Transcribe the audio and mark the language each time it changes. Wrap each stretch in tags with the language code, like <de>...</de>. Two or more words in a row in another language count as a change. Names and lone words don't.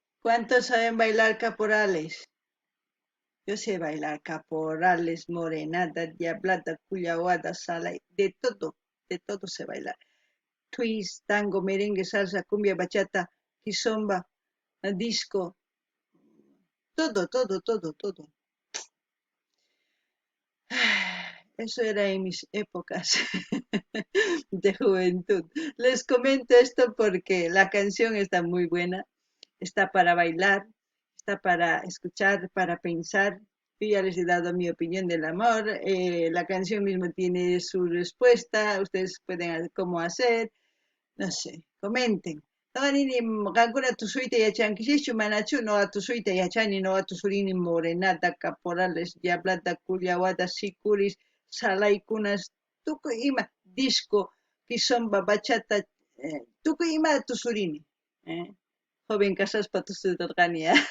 <es>¿Cuántos saben bailar caporales? Yo sé bailar caporales, morenada, diablada, cuyahuada, sala, de todo sé bailar. Twist, tango, merengue, salsa, cumbia, bachata, kizomba, disco, todo. Eso era en mis épocas de juventud. Les comento esto porque la canción está muy buena, está para bailar, está para escuchar, para pensar. Yo ya les he dado mi opinión del amor, la canción mismo tiene su respuesta, ustedes pueden ver cómo hacer, no sé, comenten.</es> <qu>Noqanini qankuna tusuyta yachankishichu manachu noqa tusuyta yachani noqa tusurini morenata caporales diablata cullawata sikuris salaykunas tukuy ima disco kizomba bachata tukuy ima tusurini joven kasaspa tusurirqani</qu>